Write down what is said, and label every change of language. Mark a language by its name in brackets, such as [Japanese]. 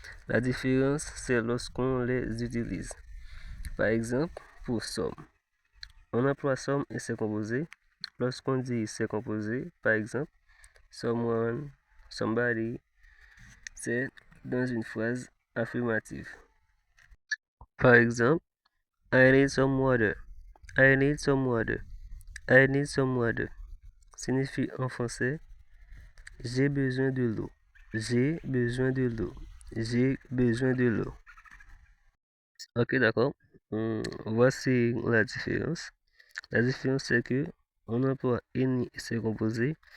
[French] La différence, c'est lorsqu'on les utilise. Par exemple, pour some. On emploie some et c'est composé. Lorsqu'on dit c'est composé, par exemple, someone, somebody, c'est dans une phrase affirmative. Par exemple, [English] I need some water. I need some water. I need some water. [French] Signifie en français j'ai besoin de l'eau. J'ai besoin de l'eau. J'ai besoin de l'eau. Ok, d'accord. Voici la différence. La différence, c'est que on emploie any et c'est composé.